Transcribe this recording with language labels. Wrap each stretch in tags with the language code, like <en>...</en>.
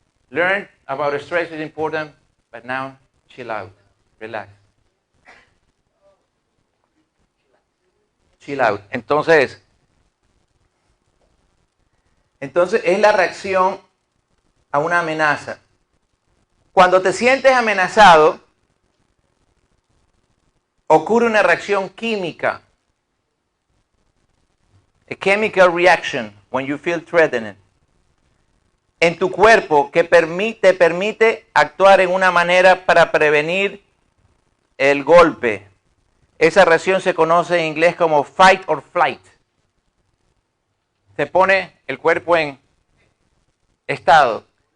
<en>Learn about stress is important, but now chill out, relax. Chill out.</en> <es>Entonces es la reacción a una amenaza. Cuando te sientes amenazado, ocurre una reacción química.</es> <en>A chemical reaction when you feel threatened.</en> <es>En tu cuerpo que te permite actuar en una manera para prevenir el golpe. Esa reacción se conoce en inglés como</es> <en>fight or flight.</en> <es>Se pone el cuerpo en estado.</es>